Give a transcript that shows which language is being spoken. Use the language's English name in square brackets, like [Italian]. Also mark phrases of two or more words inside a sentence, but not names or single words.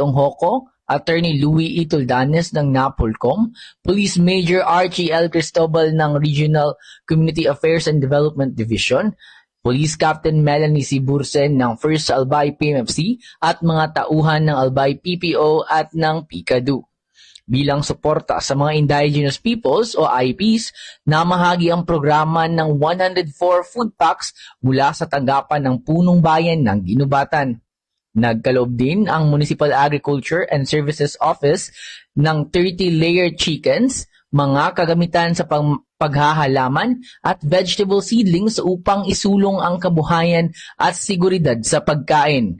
[Filipino] Onghoko, Attorney Louie E. Tuldanes ng NAPOLCOM, Police Major Archie L. Cristobal ng Regional Community Affairs and Development Division, Police Captain Melanie C. Bursen ng 1st Albay PMFC at mga tauhan ng Albay PPO at ng PICADU. Bilang suporta sa mga [English] indigenous peoples [Filipino] o IPs, namahagi ang programa ng 104 [English] food packs [Filipino] mula sa tanggapan ng Punong Bayan ng Ginubatan. Nagkaloob din ang Municipal Agriculture and Services Office ng 30 [English] layered chickens, [Filipino] mga kagamitan sa paghahalaman at [English] vegetable seedlings [Filipino] upang isulong ang kabuhayan at seguridad sa pagkain.